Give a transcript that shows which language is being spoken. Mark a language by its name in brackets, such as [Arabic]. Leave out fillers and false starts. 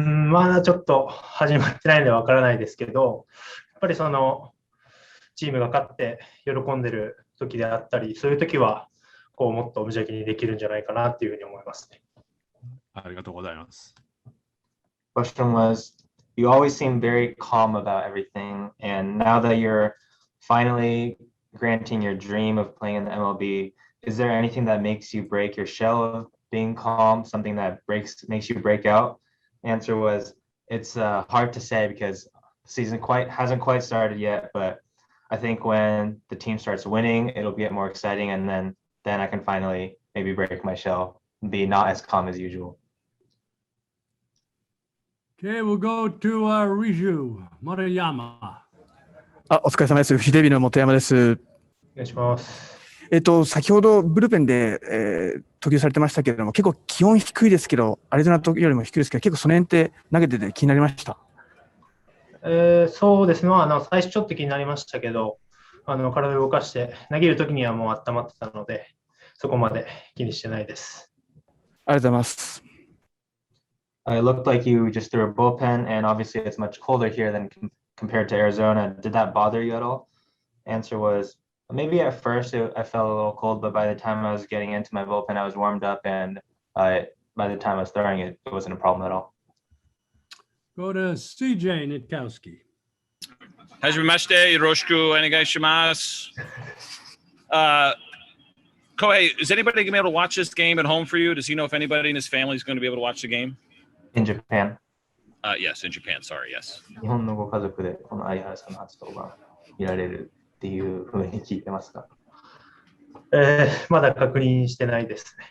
[Japanese] まだちょっと始まってないのでわからないですけど、やっぱりチームが勝って喜んでる時であったり、そういう時はもっと無邪気にできるんじゃないかなっていうふうに思いますね。ありがとうございます。 [English] Question was, you always seem very calm about everything, and now that you're finally granting your dream of playing in the MLB, is there anything that makes you break your shell of being calm, something that makes you break out? Answer was, it's hard to say because the season hasn't quite started yet, but I think when the team starts winning, it'll get more exciting, and then I can finally maybe break my shell and be not as calm as usual. Okay, we'll go to Riju Maruyama. [Japanese] お疲れ様です。フジテレビの本山です。お願いします。先ほどブルペンで、投球されてましたけれども、結構気温低いですけど、アリゾナよりも低いですけど、結構その辺って投げてて気になりました。そうですね、最初ちょっと気になりましたけど、体を動かして投げるときにはもう温まってたので、そこまで気にしてないです。ありがとうございます。 [English] It looked like you just threw a bullpen, and obviously it's much colder here than compared to Arizona. Did that bother you at all? Answer was, maybe at first I felt a little cold, but by the time I was getting into my bullpen, I was warmed up, and by the time I was throwing it, it wasn't a problem at all. Go to CJ Nitkowski. [Japanese] はじめまして、よろしくお願いします。 [English] Kohei, is anybody going to be able to watch this game at home for you? Does he know if anybody in his family is going to be able to watch the game? In Japan. Yes, in Japan. Sorry, yes. [Japanese] 日本のご家族でこの有原さんの初登板見られるっていうふうに聞いてますか？まだ確認してないですね。